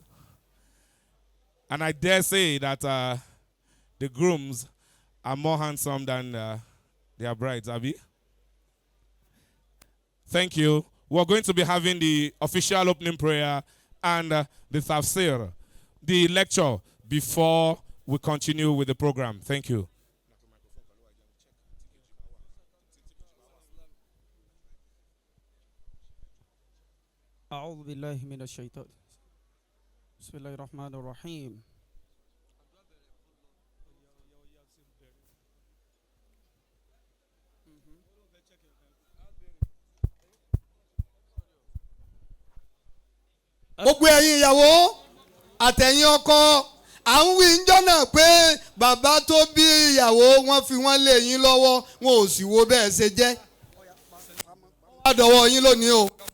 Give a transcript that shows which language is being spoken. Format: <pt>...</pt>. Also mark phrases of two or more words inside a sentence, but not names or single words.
<en>And I dare say that the grooms are more handsome than their brides, Abby. Thank you. we're going to be having the official opening prayer and the tafsir, the lecture, before we continue with the program. Thank you.</en> <ar>أعوذ بالله من الشيطان بسم الله الرحمن الرحيم</ar> <yo>gbogbo ẹ̀yin ìyàwó àtẹ̀yin ọkọ à ń wí ńjọ́ náà pé bàbá tó bí ìyàwó wọn fi wọ́n lé yín lọ́wọ́ wọn ò sì wo bẹ́ẹ̀ ṣe jẹ́ wọ́n á dọ̀wọ́ yín lónìí o</yo>